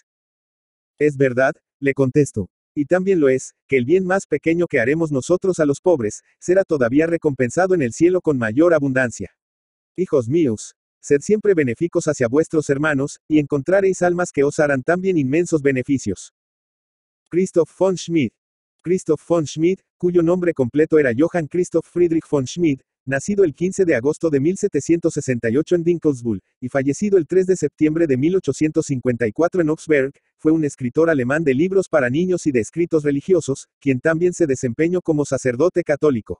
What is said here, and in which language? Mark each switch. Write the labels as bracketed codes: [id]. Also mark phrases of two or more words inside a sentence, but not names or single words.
[es] Es verdad, le contesto. Y también lo es, que el bien más pequeño que haremos nosotros a los pobres, será todavía recompensado en el cielo con mayor abundancia. Hijos míos, sed siempre benéficos hacia vuestros hermanos, y encontraréis almas que os harán también inmensos beneficios. Christoph von Schmid. Christoph von Schmid, cuyo nombre completo era Johann Christoph Friedrich von Schmid, nacido el 15 de agosto de 1768 en Dinkelsbühl, y fallecido el 3 de septiembre de 1854 en Augsburg, fue un escritor alemán de libros para niños y de escritos religiosos, quien también se desempeñó como sacerdote católico.